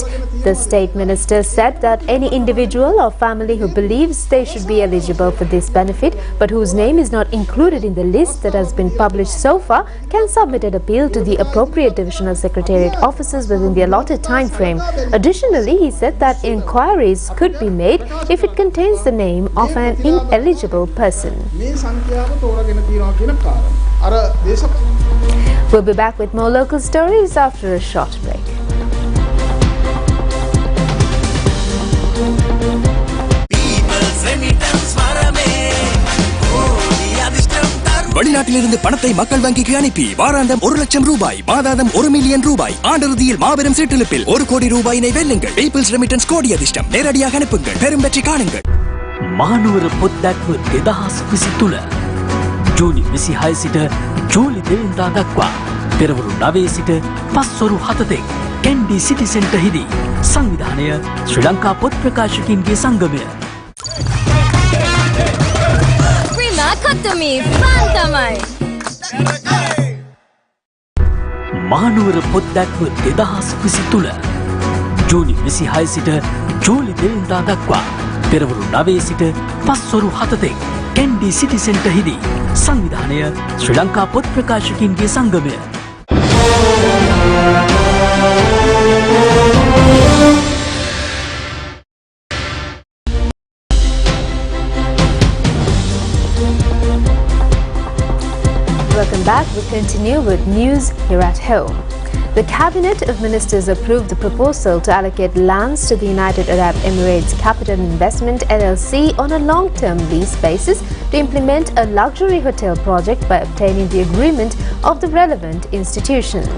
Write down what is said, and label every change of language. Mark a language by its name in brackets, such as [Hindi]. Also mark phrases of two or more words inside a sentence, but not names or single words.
[English] The State Minister said that any individual or family who believes they should be eligible for this benefit but whose name is not included in the list that has been published so far can submit an appeal to the appropriate divisional secretariat officers within the allotted time frame. Additionally, he said that inquiries could be made if it contains the name of an ineligible person. We'll be back with more local stories after a short break. [Tamil] வெளிநாட்டிலிருந்து பணத்தை மக்கள் வங்கிக்கு அனுப்பி வாராந்தம் 1 லட்சம் ரூபாய், மாதாந்தம் 1 மில்லியன் ரூபாய், ஆண்டிறுதியில் மாபெரும் சீட்டெழுப்பில் 1 கோடி ரூபாயினை வெல்லுங்கள். பீப்பிள்ஸ் ரெமிட்டன்ஸ் கோடி அதிர்ஷ்டம். நேரடியாக அனுப்புங்கள், பெரும் வெற்றி காணுங்கள். [Sinhala] මානුවර පොත්දැක්ව 2023 ජූනි 26 සිට ජූලි 2 වෙනිදා දක්වා පෙරවරු 9 සිට පස්වරු 7 තෙක් කැන්ඩි සිටි සෙන්ටර් හිදී සංවිධානය ශ්‍රී ලංකා පොත් ප්‍රකාශකයින්ගේ සංගමය. මානුවර පොත්දැක්ව 2023 ජූනි 26 සිට ජූලි 2 වෙනිදා දක්වා පෙරවරු 9 සිට පස්වරු 7 තෙක් කැන්ඩි සිටි සෙන්ටර් හිදී සංවිධානය ශ්‍රී ලංකා පොත් ප්‍රකාශකයින්ගේ සංගමය. [English] Welcome back. We continue with news here at home. The Cabinet of Ministers approved the proposal to allocate lands to the United Arab Emirates Capital Investment LLC on a long-term lease basis to implement a luxury hotel project by obtaining the agreement of the relevant institutions.